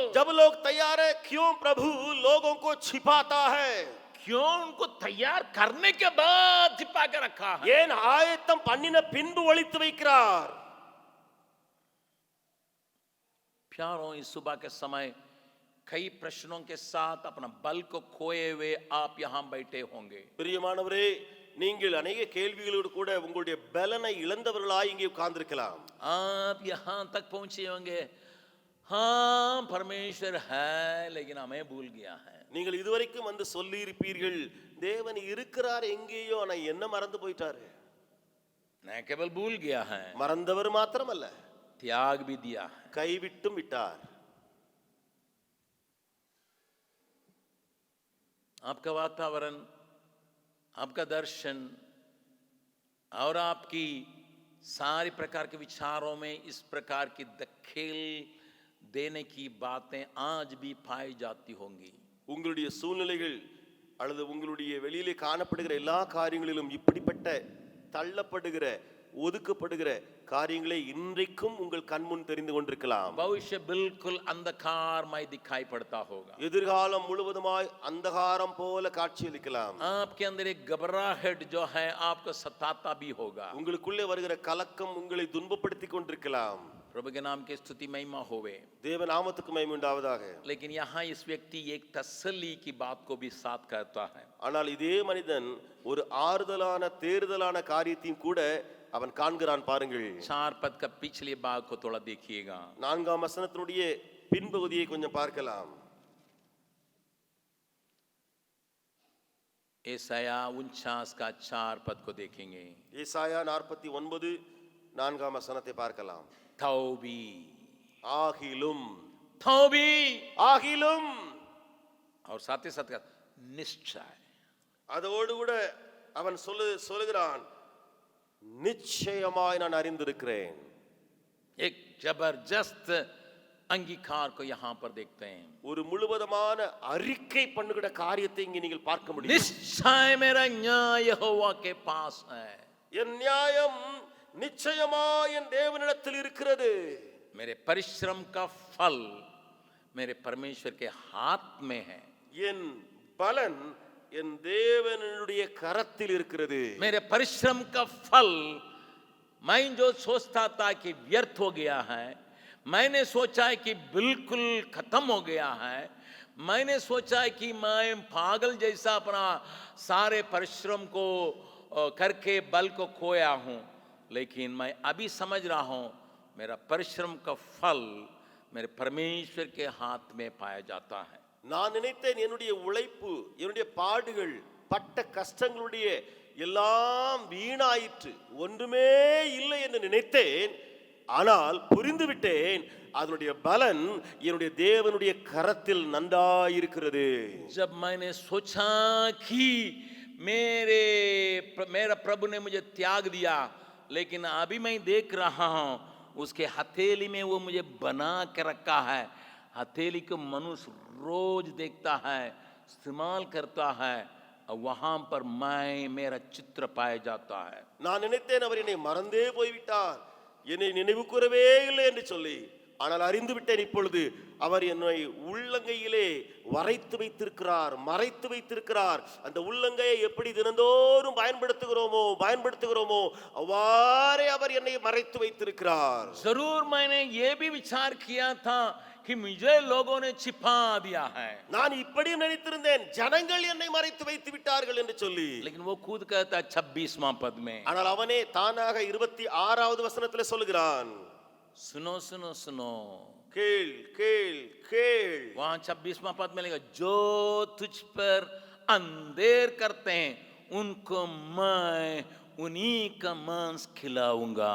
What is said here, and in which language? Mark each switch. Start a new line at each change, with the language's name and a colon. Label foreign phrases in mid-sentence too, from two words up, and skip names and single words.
Hindi: जब लोग तैयार है क्यों प्रभु लोगों को छिपाता है? क्यों उनको तैयार करने के बाद छिपा के रखा है?
Tamil: ஏன் ஆயத்தம் பண்ணின பின்பு ஒளித்து வைக்கிறார்?
Hindi: प्यारों, इस सुबह के समय कई प्रश्नों के साथ अपना बल को खोए हुए आप यहां बैठे होंगे.
Tamil: பிரியமானவரே, நீங்கள் अनेक கேள்விகளோடு கூட உங்களுடைய பலனை இழந்தவர்களாய் இங்கே உட்கார்ந்திருக்கலாம்.
Hindi: आप यहां तक पहुंचे होंगे, हाँ परमेश्वर है लेकिन हमें भूल गया है.
Tamil: நீங்கள் இதுவரைக்கும் வந்து சொல்லி இருப்பீர்கள், தேவன் இருக்கிறார் எங்கேயோ ஆனா என்ன மறந்து போயிட்டாரு.
Hindi: न केवल भूल गया है,
Tamil: மறந்தவர் மாத்திரமல்ல,
Hindi: त्याग भी दिया है.
Tamil: கைவிட்டும் விட்டார்.
Hindi: आपका वातावरण, आपका दर्शन और आपकी सारी प्रकार के विचारों में इस प्रकार की दखल देने की बातें आज भी पाई जाती होंगी.
Tamil: உங்களுடைய சூழ்நிலைகள் அல்லது உங்களுடைய வெளியிலே காணப்படுகிற எல்லா காரியங்களிலும் இப்படிப்பட்ட தள்ளப்படுகிற ஒதுக்கப்படுகிற காரியங்களை இன்றைக்கும் உங்கள் கண்முன் தெரிந்து கொண்டிருக்கலாம்.
Hindi: भविष्य बिल्कुल अंधकारमय दिखाई पड़ता होगा.
Tamil: எதிர்காலம் முழுவதுமாய் அந்தகாரம் போல காட்சியளிக்கலாம்.
Hindi: आपके अंदर एक घबराहट जो है आपको सताता भी होगा.
Tamil: உங்களுக்குள்ளே வருகிற கலக்கம் உங்களை துன்பப்படுத்திக் கொண்டிருக்கலாம்.
Hindi: प्रभु के नाम की स्तुति महिमा होवे.
Tamil: தேவ நாமத்துக்கு மகிமை உண்டாவதாக.
Hindi: लेकिन यहाँ इस व्यक्ति एक तसल्ली की बात को भी साथ कहता है.
Tamil: ஆனால் இதே மனிதன் ஒரு ஆறுதலான தேறுதலான காரியத்தையும் கூட அவன் காண்கிறான். பாருங்கள்,
Hindi: 4 पद का पिछले भाग को थोड़ा देखिएगा.
Tamil: 4ஆம் வசனத்தினுடைய பின்பகுதியை கொஞ்சம் பார்க்கலாம்.
Hindi: एसाया 49 का 4 पद को देखेंगे.
Tamil: ஏசாயா 49 4ஆம் வசனத்தை பார்க்கலாம்.
Hindi: तौबी,
Tamil: ஆகிலும்
Hindi: तौबी
Tamil: ஆகிலும்
Hindi: और साथ ही साथ निश्चय.
Tamil: அதோடு கூட அவன் சொல்லுகிறான், நிச்சயமாய் நான் அறிந்திருக்கிறேன்.
Hindi: एक जबरदस्त अंगीकार को यहां पर देखते हैं.
Tamil: ஒரு முழுவதுமான அறிக்கை பண்ணுகிற காரியத்தை இங்கே நீங்கள் பார்க்க முடியும்.
Hindi: निश्चय मेरा न्याय यहोवा के पास है.
Tamil: என் நியாயம் நிச்சயமாய் என் தேவனிடத்தில் இருக்கிறது.
Hindi: मेरे परिश्रम का फल मेरे परमेश्वर के हाथ में है.
Tamil: என் பலன் என் தேவனுடைய கரத்தில் இருக்கிறது.
Hindi: मेरे परिश्रम का फल मैं जो सोचता था कि व्यर्थ हो गया है, मैंने सोचा है कि बिल्कुल खत्म हो गया है, मैंने सोचा है कि मैं पागल जैसा अपना सारे परिश्रम को करके बल को खोया हूं, लेकिन मैं अभी समझ रहा हूं मेरा परिश्रम का फल मेरे परमेश्वर के हाथ में पाया जाता है.
Tamil: நான் நினைத்தேன் என்னுடைய உழைப்பு, என்னுடைய பாடுகள், பட்ட கஷ்டங்களுடைய எல்லாம் வீணாயிற்று, ஒன்றுமே இல்லை என்று நினைத்தேன். ஆனால் புரிந்து விட்டேன் அதனுடைய பலன் என்னுடைய தேவனுடைய கரத்தில் நன்றாயிருக்கிறது.
Hindi: जब मैंने सोचा कि मेरा प्रभु ने मुझे त्याग दिया, लेकिन अभी मैं देख रहा हूं उसके हथेली में वो मुझे बना के रखा है. हथेली को मनुष्य रोज देखता है, इस्तेमाल करता है, और वहां पर मेरा चित्र पाया जाता है.
Tamil: நான் நினைத்தேன் அவர் என்னை மறந்தே போய்விட்டார், என்னை நினைவு கூறவே இல்லை என்று சொல்லி. ஆனால் அறிந்து விட்டேன் இப்பொழுது அவர் என்னை உள்ளங்கையிலே வரைத்து வைத்திருக்கிறார், மறைத்து வைத்திருக்கிறார். அந்த உள்ளங்கையை எப்படி தினந்தோறும் பயன்படுத்துகிறோமோ அவ்வாறே அவர் என்னை மறைத்து வைத்திருக்கிறார்.
Hindi: जरूर मैंने ये भी विचार किया था कि मुझे लोगों ने छिपा दिया है,
Tamil: நான் இப்படியும் நினைத்திருந்தேன் ஜனங்கள் என்னை மறைத்து வைத்து விட்டார்கள் என்று சொல்லி.
Hindi: लेकिन वो खुद कहता 26वां पद में.
Tamil: ஆனால் அவனே தானாக 26வது வசனத்திலே சொல்கிறான்,
Hindi: सुनो सुनो सुनो,
Tamil: கேள் கேள் கேள்.
Hindi: वहां 26वां पद में लिखा, जो तुझ पर अंधेर करते हैं उनको मैं उन्हीं का मांस खिलाऊंगा.